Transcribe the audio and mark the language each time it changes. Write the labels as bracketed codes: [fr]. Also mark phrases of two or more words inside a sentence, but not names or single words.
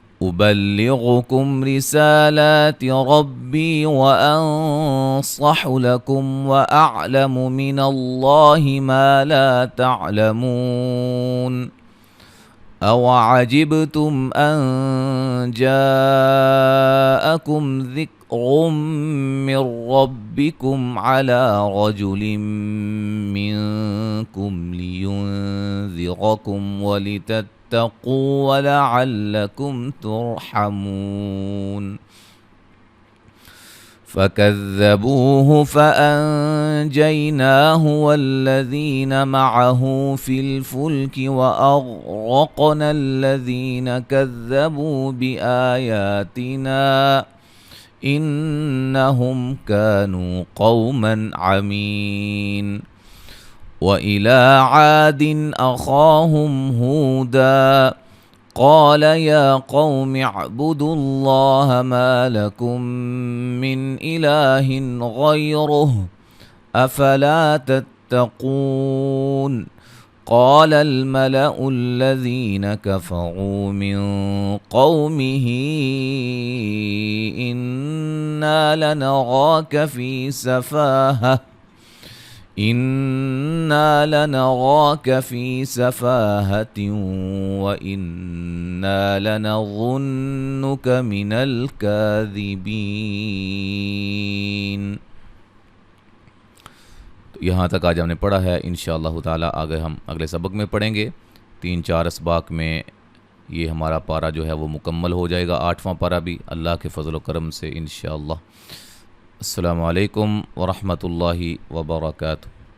[ar] أبلغكم رسالات ربي و أنصح لكم و أعلم من الله ما لا تعلمون أوعجبتم أن جاءكم ذكر من ربكم على رجل منكم لينذركم ولتتقوا ولعلكم ترحمون فكذبوه فأنجيناه والذين معه في الفلك وأغرقنا الذين كذبوا بآياتنا إنهم كانوا قوما عمين وإلى عاد أخاهم هودا قال يا قوم اعبدوا الله ما لكم من إله غيره أفلا تتقون قال الملأ الذين كفروا من قومه إنا لنراك في سفاهة و إنا لنظنك من الكاذبين. [ur] تو یہاں تک آج ہم نے پڑھا ہے. [ar] إن شاء الله تعالى [ur] آگے ہم اگلے سبق میں پڑھیں گے۔ 3-4 اسباق میں یہ ہمارا پارہ جو ہے وہ مکمل ہو جائے گا. 8واں پارہ بھی اللہ کے فضل و کرم سے ان شاء اللہ. [ar] السلام عليكم و رحمة الله و بركاته.